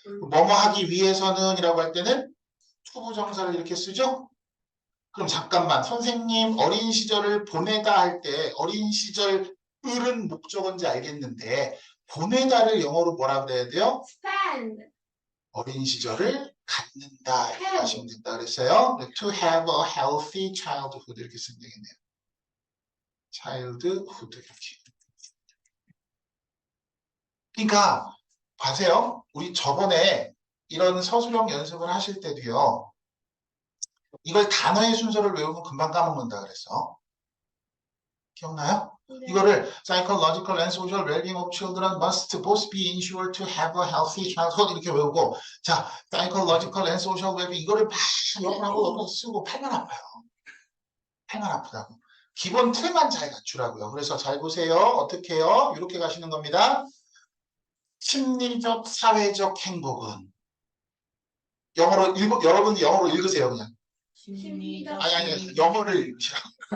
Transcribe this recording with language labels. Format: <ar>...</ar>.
<ko>뭐뭐 하기 위해서는 이라고 할 때는 투부정사를 이렇게 쓰죠? 그럼 잠깐만 선생님 어린 시절을 보내다 할 때 어린 시절은 목적어인지 알겠는데 보내다를 영어로 뭐라 그래야 돼요?</ko> <en>spend.</en> <ko>어린 시절을 갖는다 이렇게 하시면 된다 그랬어요.</ko> <en>To have a healthy childhood</en> <ko>이렇게 쓰면 되겠네요. childhood 이렇게. 그러니까 봐세요. 우리 저번에 이런 서술형 연습을 하실 때도요. 이걸 단어의 순서를 외우면 금방 까먹는다 그랬어. 기억나요? 네. 이거를</ko> <en>psychological and social well-being of children must both be ensured to have a healthy childhood</en> <ko>이렇게 외우고 자,</ko> <en>psychological and social well-being</en> <ko>이거를 막 영어하고 쓰고 팔만 아파요. 팔만 아프다고. 기본 틀만 잘 갖추라고요. 그래서 잘 보세요. 어떻게 해요? 이렇게 가시는 겁니다. 심리적, 사회적 행복은 영어로 여러분 영어로 읽으세요 그냥. 심리적 아니 영어를 읽으시라고.</ko>